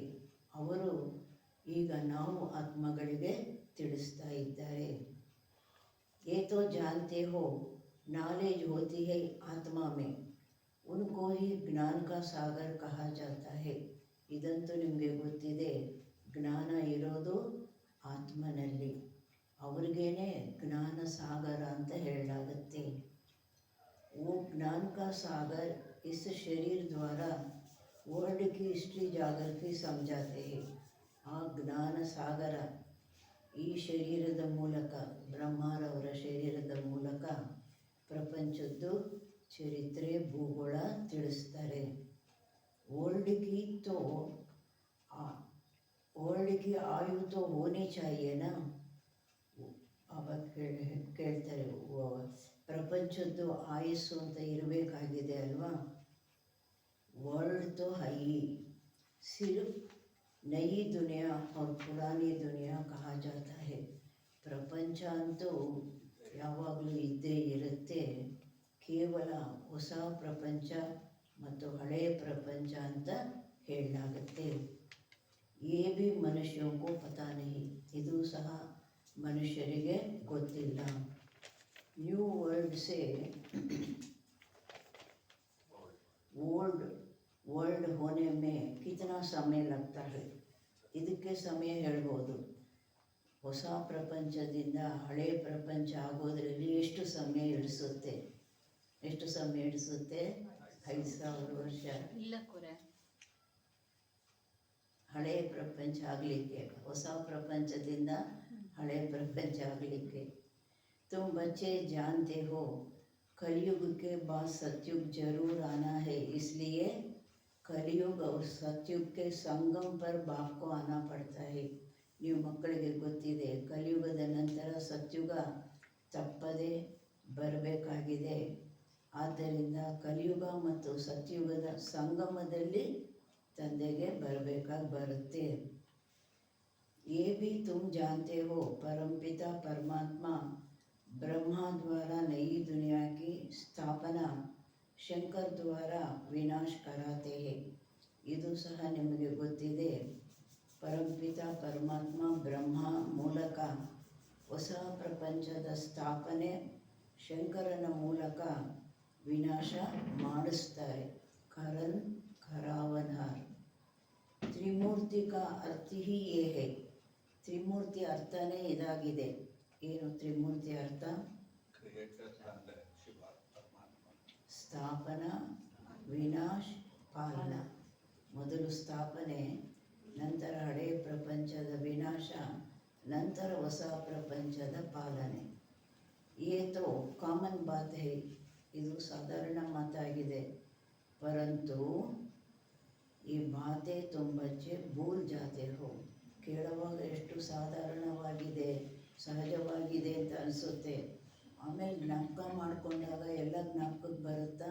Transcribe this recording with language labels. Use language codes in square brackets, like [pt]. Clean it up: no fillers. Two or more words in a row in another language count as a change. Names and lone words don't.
[kn] ಅವರು ಈಗ ನಾವು ಆತ್ಮಗಳಿಗೆ ತಿಳಿಸ್ತಾ ಇದ್ದಾರೆ. [hi] ये तो जानते हो नॉलेज होती है आत्मा में, उनको ही ज्ञान का सागर कहा जाता है. [kn] ಇದಂತೂ ನಿಮಗೆ ಗೊತ್ತಿದೆ, ಜ್ಞಾನ ಇರೋದು ಆತ್ಮನಲ್ಲಿ. ಅವ್ರಿಗೇನೆ ಜ್ಞಾನ ಸಾಗರ ಅಂತ ಹೇಳಲಾಗುತ್ತೆ. [hi] वो ज्ञान का सागर इस शरीर द्वारा वर्ल्ड की हिस्ट्री जागर की समझाते हैं. [kn] ಆ ಜ್ಞಾನ ಸಾಗರ ಈ ಶರೀರದ ಮೂಲಕ, ಬ್ರಹ್ಮರವರ ಶರೀರದ ಮೂಲಕ ಪ್ರಪಂಚದ್ದು ಚರಿತ್ರೆ ಭೂಗೋಳ ತಿಳಿಸ್ತಾರೆ. [hi] वर्ल्ड की आयु तो होनी चाहिए ना. [kn] ಅವಾಗ ಕೇಳ್ತಾರೆ, ಪ್ರಪಂಚದ್ದು ಆಯಸ್ಸು ಅಂತ ಇರಬೇಕಾಗಿದೆ ಅಲ್ವಾ. [hi] वर्ल्ड तो है, सिर्फ नई दुनिया और पुरानी दुनिया कहा जाता है. [kn] ಪ್ರಪಂಚ ಅಂತೂ ಯಾವಾಗಲೂ ಇದ್ದೇ ಇರುತ್ತೆ. ಕೇವಲ ಹೊಸ ಪ್ರಪಂಚ ಮತ್ತು ಹಳೆಯ ಪ್ರಪಂಚ ಅಂತ ಹೇಳಲಾಗುತ್ತೆ. [hi] ये भी मनुष्यों को पता नहीं. [kn] ಮನುಷ್ಯರಿಗೆ ಗೊತ್ತಿಲ್ಲ. [en] new world [hi] ಸೇ [en] old world [hi] होने में कितना समय लगता है. [kn] ಇದಕ್ಕೆ ಸಮಯ ಹೇಳ್ಬೋದು. ಹೊಸ ಪ್ರಪಂಚದಿಂದ ಹಳೆ ಪ್ರಪಂಚ ಆಗೋದ್ರಲ್ಲಿ ಎಷ್ಟು ಸಮಯ ಹಿಡಿಸುತ್ತೆ? 5,000 ವರ್ಷ. ಹಳೆ ಪ್ರಪಂಚ ಆಗಲಿಕ್ಕೆ, ಹೊಸ ಪ್ರಪಂಚದಿಂದ ಹಳೆ ಪ್ರಪಂಚ ಆಗಲಿಕ್ಕೆ. [hi] तुम बच्चे जानते हो कलयुग के बाद सतयुग जरूर आना है, इसलिए कलयुग और सतयुग के संगम पर बाप को आना पड़ता है. [kn] ನೀವು ಮಕ್ಕಳಿಗೆ ಗೊತ್ತಿದೆ, ಕಲಿಯುಗದ ನಂತರ ಸತ್ಯುಗ ತಪ್ಪದೆ ಬರಬೇಕಾಗಿದೆ. ಆದ್ದರಿಂದ ಕಲಿಯುಗ ಮತ್ತು ಸತ್ಯುಗದ ಸಂಗಮದಲ್ಲಿ ತಂದೆಗೆ ಬರುತ್ತೆ. [hi] ये भी तुम जानते हो परमपिता परमात्मा ब्रह्मा द्वारा नई दुनिया की स्थापना शंकर द्वारा विनाश कराते हैं. [kn] ಇದು ಸಹ ನಿಮಗೆ ಗೊತ್ತಿದೆ. ಪರಂಪಿತ ಪರಮಾತ್ಮ ಬ್ರಹ್ಮ ಮೂಲಕ ಹೊಸ ಪ್ರಪಂಚದ ಸ್ಥಾಪನೆ ಶಂಕರನ ಮೂಲಕ ವಿನಾಶ ಮಾಡಿಸ್ತಾರೆ. [hi] करन करावनहार त्रिमूर्ति का अर्थ ही ये है. [kn] ತ್ರಿಮೂರ್ತಿ ಅರ್ಥನೇ ಇದಾಗಿದೆ. ಏನು ತ್ರಿಮೂರ್ತಿ ಅರ್ಥ? ಸ್ಥಾಪನಾ, ವಿನಾಶ್, ಪಾಲನ. ಮೊದಲು ಸ್ಥಾಪನೆ, ನಂತರ ಹಳೆ ಪ್ರಪಂಚದ ವಿನಾಶ, ನಂತರ ಹೊಸ ಪ್ರಪಂಚದ ಪಾಲನೆ. [hi] ये तो कॉमन बात है. [kn] ಇದು ಸಾಧಾರಣ ಮಾತಾಗಿದೆ. [hi] परंतु ये बातें तुम बच्चे भूल जाते हो. [kn] ಕೇಳುವಾಗ ಎಷ್ಟು ಸಾಧಾರಣವಾಗಿದೆ, ಸಹಜವಾಗಿದೆ ಅಂತ ಅನಿಸುತ್ತೆ. ಆಮೇಲೆ ಜ್ಞಾಪಕ ಮಾಡಿಕೊಂಡಾಗ ಎಲ್ಲ ಜ್ಞಾಪಕಕ್ಕೆ ಬರುತ್ತಾ?